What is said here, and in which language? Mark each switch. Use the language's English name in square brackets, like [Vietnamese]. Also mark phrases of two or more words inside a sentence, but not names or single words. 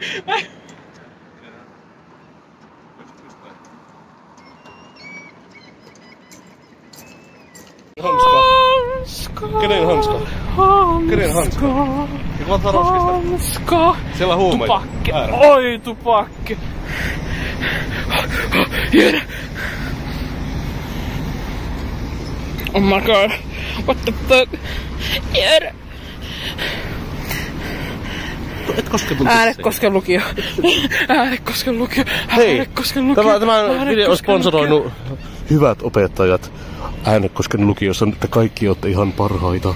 [Finnish] Hanska. Kenen hanska? Kenen hanska? Ja Kvasarovskista. Hanska. Siellä huumeita. Tupakke. Oi, tupakke. Jere. [English] Oh my god. What the fuck? [Finnish] Jere. Et kosketu. Äänekosken lukio. Hei, tämä video on sponsoroinut hyvät opettajat Äänekosken lukiossa, että kaikki olette ihan parhaita.